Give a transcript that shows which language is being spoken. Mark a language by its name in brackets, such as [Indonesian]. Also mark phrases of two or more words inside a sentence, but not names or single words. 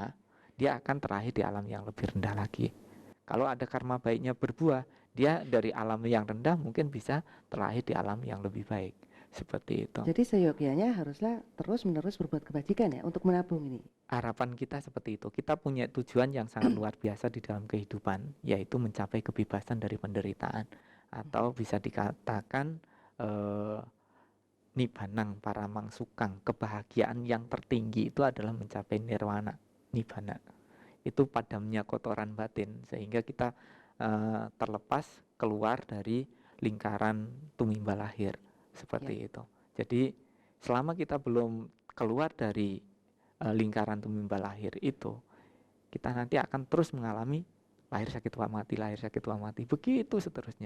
[Indonesian] melemah, dia akan terlahir di alam yang lebih rendah lagi. Kalau ada karma baiknya berbuah, dia dari alam yang rendah mungkin bisa terlahir di alam yang lebih baik. Seperti itu. Jadi seyogyanya haruslah terus-menerus berbuat kebajikan ya untuk menabung ini. Harapan kita seperti itu. Kita punya tujuan yang sangat luar biasa di dalam kehidupan, yaitu mencapai kebebasan dari penderitaan. Atau bisa dikatakan eh, [Pali] nibanang paramang sukang, [Indonesian] kebahagiaan yang tertinggi itu adalah mencapai nirwana, nibbana. Itu padamnya kotoran batin sehingga kita terlepas keluar dari lingkaran tumimba lahir Ya. seperti itu. Jadi selama kita belum keluar dari lingkaran tumimba lahir itu, kita nanti akan terus mengalami lahir sakit tua mati, lahir sakit tua mati, begitu seterusnya.